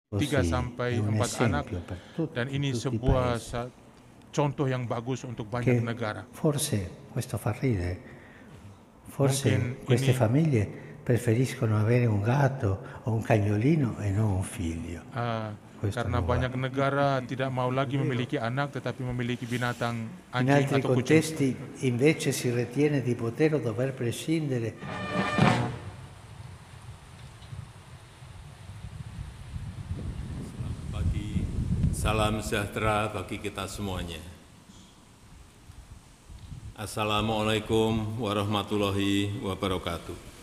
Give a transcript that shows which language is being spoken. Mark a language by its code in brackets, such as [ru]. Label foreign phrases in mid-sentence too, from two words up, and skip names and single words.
[id] 3 [it] Così è [id] sampai [it] un [id] 4 anak, [it] esempio per [id] dan ini [it] tutti i [id] sebuah [it] paesi [id] contoh yang bagus untuk banyak [it] che [id] negara. [it] forse, questo fa ridere, forse [id] Mungkin [it] queste [id] ini [it] famiglie preferiscono avere un gatto o un cagnolino e non un figlio. Questo [id] karena [it] non va. [id] banyak negara tidak mau lagi memiliki anak tetapi memiliki binatang [it] In [id] anjing [it] altri [id] atau kucing. [it] contesti invece si ritiene di poter o dover prescindere. [id] Selamat pagi, salam sejahtera bagi kita semuanya. [ar] السلام عليكم ورحمة الله وبركاته.